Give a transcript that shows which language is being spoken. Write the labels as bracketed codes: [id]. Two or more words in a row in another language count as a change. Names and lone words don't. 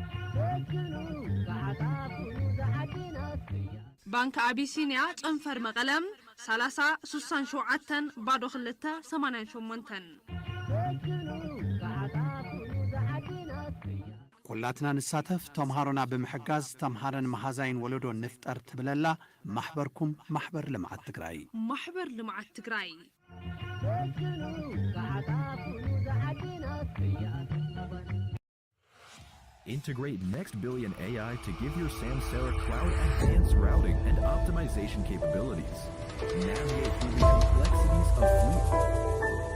[ti] ባንክ አቢሲኒያ ጨንፈር መቐለም 30 67 ባዶ 2 88 ኩላትና ንሳተፍ ተምሃሮና ብምሕጋዝ ተምሃረን መሃዛይን ወለዶ ንፍጠር ትብለላ ማሕበርኩም ማሕበር ልምዓት ትግራይ ማሕበር ልምዓት ትግራይ [en] Integrate Next Billion AI to give your Samsara cloud advanced routing and optimization capabilities. Navigate through the complexities of fleet